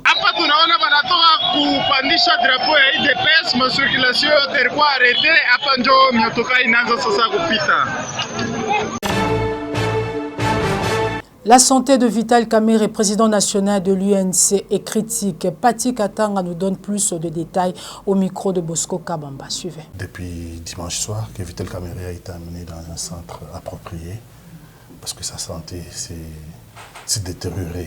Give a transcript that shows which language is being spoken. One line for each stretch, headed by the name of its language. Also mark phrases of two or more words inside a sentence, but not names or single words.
Swahili: Hapa tunaona wanatoka kupandisha drapo ya IDPS, masirkulation yote ilikuwa arete. Hapa ndio miotoka inaanza sasa kupita.
French: La santé de Vital Kamerhe, président national de l'UNC, est critique. Pati Katanga nous donne plus de détails au micro de Bosco Kabamba. Suivez. Depuis dimanche soir, que Vital Kamerhe a été amené dans un centre approprié parce que sa santé s'est détériorée.